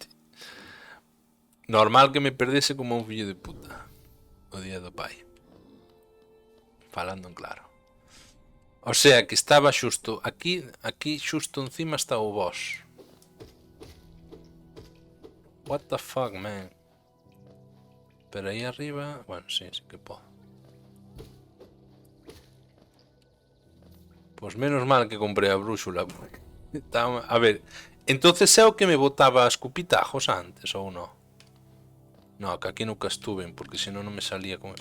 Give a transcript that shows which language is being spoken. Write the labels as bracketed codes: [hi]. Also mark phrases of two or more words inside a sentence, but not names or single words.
[gl] Normal que me perdese como un fillo de puta o día do pai. Falando en claro. O sea que estaba xusto aquí xusto encima está o boss. [en] What the fuck, man? [gl] Pero aí arriba... Bueno, sí que podo. Pois menos mal que comprei a brúxula. A ver, entonces é o que me botaba escupitajos antes ou non? No, que aquí nunca estuve, porque senón non me salía con...